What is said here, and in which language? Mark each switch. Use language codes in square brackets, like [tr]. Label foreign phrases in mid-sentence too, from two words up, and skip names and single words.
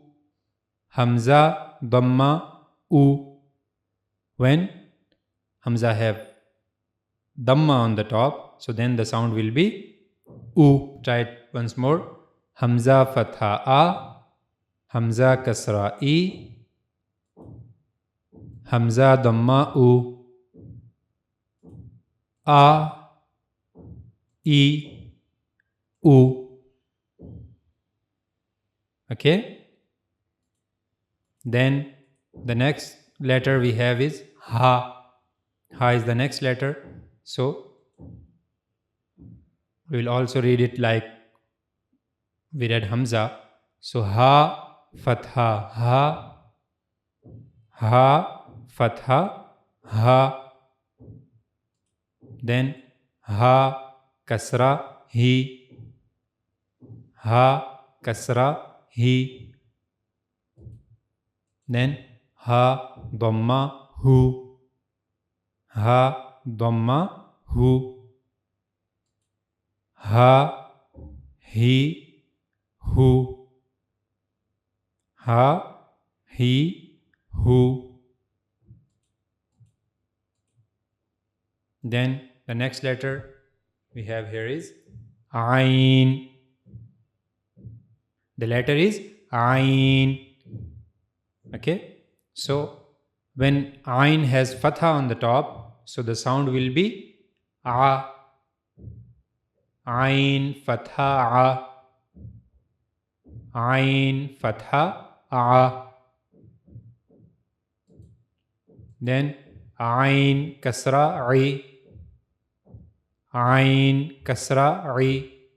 [en] Hamza, Dhamma, U. When Hamza have Dhamma on the top, so then the sound will be U. Try it once more. Hamza, Fatha, A. Hamza, Kasra, E. Hamza, Dhamma, U. A. E. U. Okay. Then the next letter we have is Ha. Ha is the next letter. So we will also read it like we read Hamza. So Ha, Fatha, Ha. Ha, Fatha, Ha. Then Ha, Kasra, Hi. Ha, Kasra, Hi. Then Ha, Dhamma, Hu. Ha, Dhamma, Hu. Ha, Hi, Hu. Ha, Hi, Hu. Then the next letter we have here is Ain. The letter is Ain. Okay. So when Ain has Fatha on the top, so the sound will be A. Ain, Fatha, A. Ain, Fatha, A. Then Ain, Kasra, I. Ain, Kasra, I.